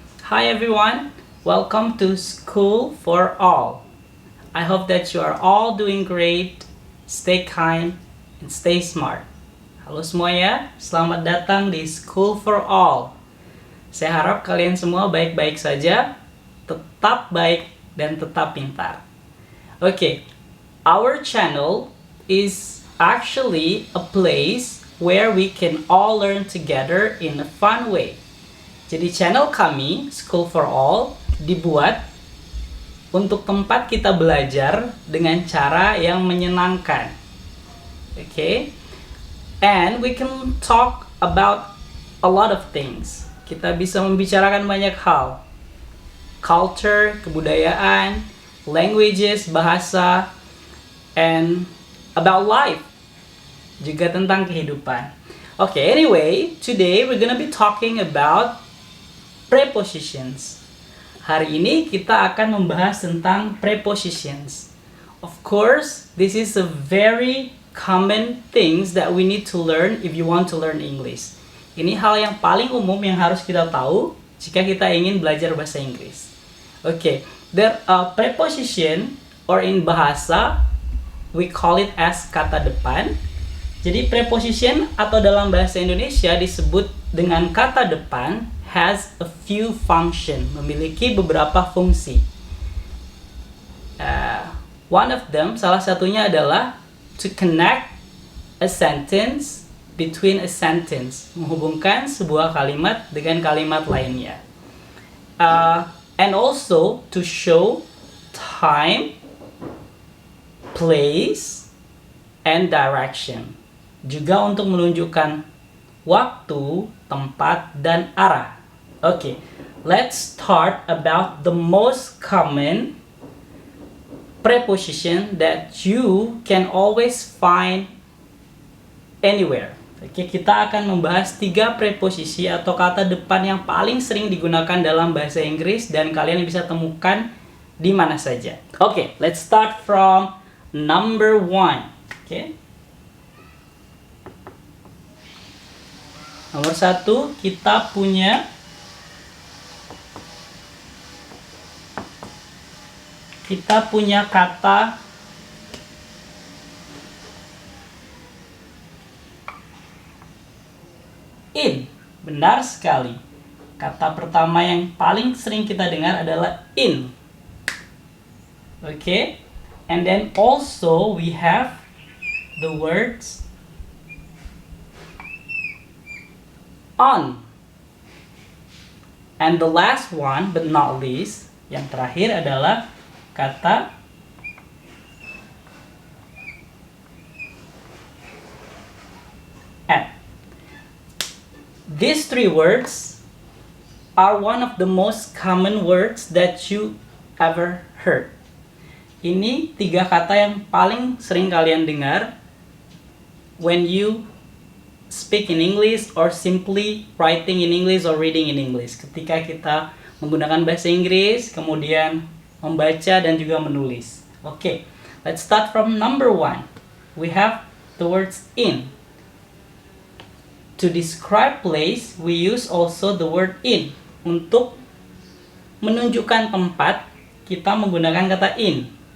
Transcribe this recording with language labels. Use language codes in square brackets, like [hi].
[en] Hi everyone, welcome to School for All. I hope that you are all doing great, stay kind, and stay smart. [id] Halo semuanya, selamat datang di School for All. Saya harap kalian semua baik-baik saja, tetap baik, dan tetap pintar. [en] Okay, our channel is actually a place where we can all learn together in a fun way. [id] Jadi channel kami, School for All, dibuat untuk tempat kita belajar dengan cara yang menyenangkan. Okay? [en] And we can talk about a lot of things. [id] Kita bisa membicarakan banyak hal. Culture, kebudayaan, languages, bahasa, [en] and about life. [id] Juga tentang kehidupan. [en] Okay, anyway, today we're gonna be talking about prepositions. [id] Hari ini kita akan membahas tentang prepositions. [en] Of course, this is a very common things that we need to learn if you want to learn English. [id] Ini hal yang paling umum yang harus kita tahu jika kita ingin belajar bahasa Inggris. [en] Okay, there are preposition or in bahasa we call it as kata depan. [id] Jadi preposition atau dalam bahasa Indonesia disebut dengan kata depan [en] has a few function, [id] memiliki beberapa fungsi. [en] One of them, [id] salah satunya adalah [en] to connect a sentence between a sentence, [id] menghubungkan sebuah kalimat dengan kalimat lainnya. [en] And also to show time, place, and direction. [id] Juga untuk menunjukkan waktu, tempat, dan arah. [en] Okay, let's start about the most common preposition that you can always find anywhere. [id] Oke, kita akan membahas 3 preposisi atau kata depan yang paling sering digunakan dalam bahasa Inggris dan kalian bisa temukan di mana saja. [en] Oke, let's start from number 1. Oke. [id] Nomor 1, kita punya kata in. Benar sekali. Kata pertama yang paling sering kita dengar adalah in. Okay? [en] And then also we have the words on. And the last one but not least, [id] yang terakhir adalah kata at. [en] These 3 words are one of the most common words that you ever heard. [id] Ini 3 kata yang paling sering kalian dengar [en] when you speak in English or simply writing in English or reading in English. [id] Ketika kita menggunakan bahasa Inggris, kemudian membaca dan juga menulis. [en] Okay, let's start from number 1. We have the words in. To describe place, we use also the word in. [id] Untuk menunjukkan tempat, kita menggunakan kata in.